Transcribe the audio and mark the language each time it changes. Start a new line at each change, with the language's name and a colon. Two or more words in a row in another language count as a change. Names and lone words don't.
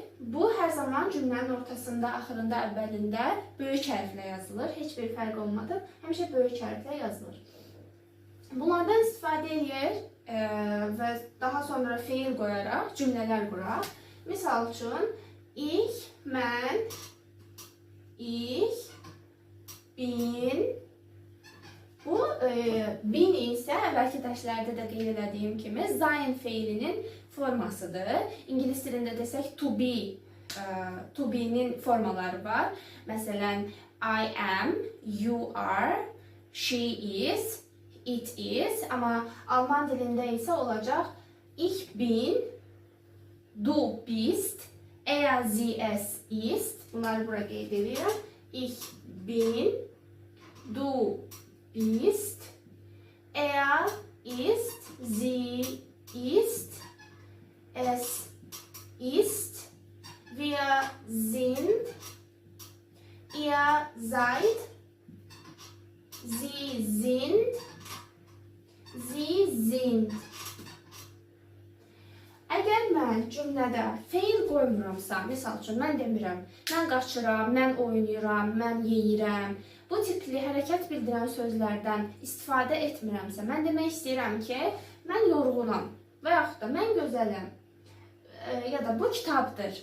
Azerbaijani: Bu, hər zaman cümlənin ortasında, axırında, əvvəlində böyük hərflə yazılır. Heç bir fərq olmadan həmişə böyük hərflə yazılır. Bunlardan istifadə edir və daha sonra feil qoyaraq cümlələr quraq. Misal üçün,
German: ich, mən, ich, bin.
Azerbaijani: Bu, bin isə əvvəlki dərslərdə də qeyd elədiyim kimi sein feilinin formasıdır. İngilis dilində desək
English: to be, to be'nin
Azerbaijani: formaları var. Məsələn,
English: I am, you are, she is, it is.
Azerbaijani: Amma Alman dilində isə olacaq
German: ich bin, du bist, er, sie, es ist.
Azerbaijani: Bunları bura qeyd edirəm.
German: Ich bin, du bist, er ist, sie ist, es ist, wir sind, ihr seid, sie sind, sie sind.
Azerbaijani: Əgər mən cümlədə feil qoymuramsa, misal üçün mən demirəm, mən qaçıram, mən oynayıram, mən yeyirəm, bu tipli hərəkət bildirən sözlərdən istifadə etmirəmsə, mən demək istəyirəm ki, mən yorğunam və yaxud da mən gözələm ya da bu kitabdır.